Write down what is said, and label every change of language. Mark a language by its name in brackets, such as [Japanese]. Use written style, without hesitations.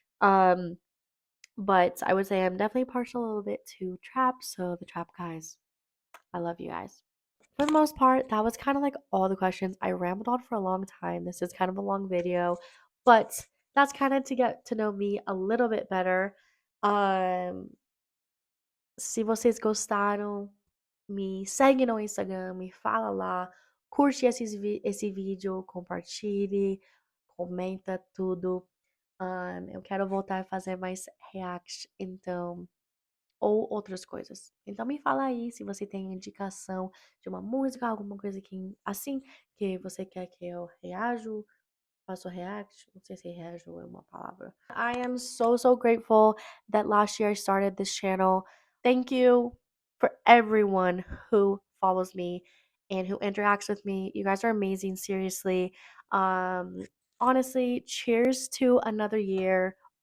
[English] Um, but I would say I'm definitely partial a little bit to trap. So, the trap guys, I love you guys. For the most part, that was kind of like all the questions. I rambled on for a long time. This is kind of a long video, but that's kind of to get to know me a little bit better. [Portuguese] Um, Se vocês gostaram, me segue no Instagram, me fala lá, curte esse vídeo, compartilhe, comenta tudo. Eu quero voltar a fazer mais react, então ou outras coisas. Então me fala aí se você tem indicação de uma música, alguma coisa que assim que você quer que eu reajo, faço react, não sei se reajo é uma palavra. [English] I am so so grateful that last year I started this channel. Thank you for everyone who follows me and who interacts with me. You guys are amazing, seriously. Um Honestly, cheers to another year.